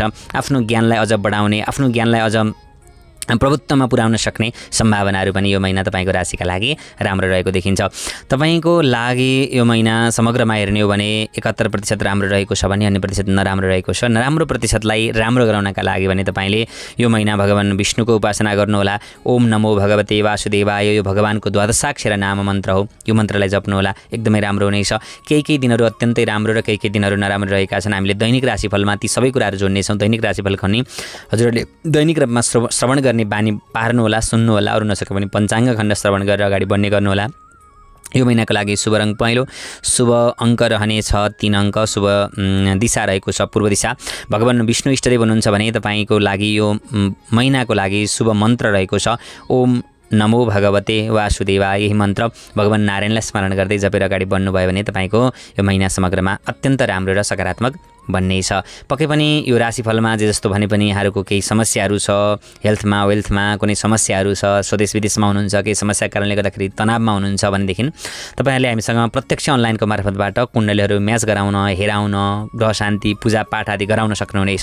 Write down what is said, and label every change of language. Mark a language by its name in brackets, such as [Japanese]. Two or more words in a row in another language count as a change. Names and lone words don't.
[Nepali] आफ्नो ज्ञानलाई अझ बढाउने, आफ्नो ज्ञानलाई अझ प्रभुत्वमा पुर्याउन सक्ने सम्भावनाहरू पनि यो महिना तपाईँको राशिका लागि राम्रो रहेको देखिन्छ। तपाईँको लागि यो महिना समग्रमा हेर्ने हो भने 71% राम्रो रहेको छ भने अन्य प्रतिशत नराम्रो रहेको छ। नराम्रो प्रतिशतलाई राम्रो गराउनका लागि भने तपाईँले यो महिना भगवान विष्णुको उपासना गर्नुहोला। [Sanskrit] ओम नमो भगवते वासुदेवाय [Nepali] यो भगवानको द्वादशाक्षर नाम मन्त्र हो। यो मन्त्रलाई जप्नुहोला, एकदमै राम्रो हुनेछ। केही दिनहरू अत्यन्तै राम्रो र केही दिनहरू नराम्रो रहेका छन्। हामीले दैनिक राशिफलमा ती सबै कुराहरू जोड्नेछौँ। दैनिक राशिफल खनि हजुरहरूले दैनिक रूपमा श्रवण गर्ने बानी पार्नु होला, सुन्नु होला। अरू नसके पनि पञ्चाङ्ग खण्ड श्रवण गरेर अगाडि बढ्ने गर्नु होला। यो महिनाको लागि शुभ रङ पहेँलो, शुभ अङ्क रहनेछ 3 अङ्क, शुभ दिशा रहेको छ पूर्व दिशा। भगवान विष्णु इष्टदेव हुनुहुन्छ भने तपाईँको लागि यो महिनाको लागि शुभ मन्त्र रहेको छ [Sanskrit] ओम नमो भगवते वासुदेवाय। [Nepali] यही मन्त्र भगवान नारायणलाई स्मरण गर्दै जपेर अगाडि बढ्नुभयो भने तपाईँको यो महिना समग्रमा अत्यन्त राम्रो र सकारात्मक भन्ने छ। पक्कै पनि यो राशिफलमा जे जस्तो भने पनि यहाँहरूको केही समस्याहरू छ, हेल्थमा वेल्थमा कुनै समस्याहरू छ, स्वदेश विदेशमा हुनुहुन्छ, केही समस्याको कारणले गर्दाखेरि तनावमा हुनुहुन्छ भनेदेखि तपाईँहरूले हामीसँग प्रत्यक्ष अनलाइनको मार्फतबाट कुण्डलीहरू म्याच गराउन, हेराउन, ग्रह शान्ति, पूजापाठ आदि गराउन सक्नुहुनेछ।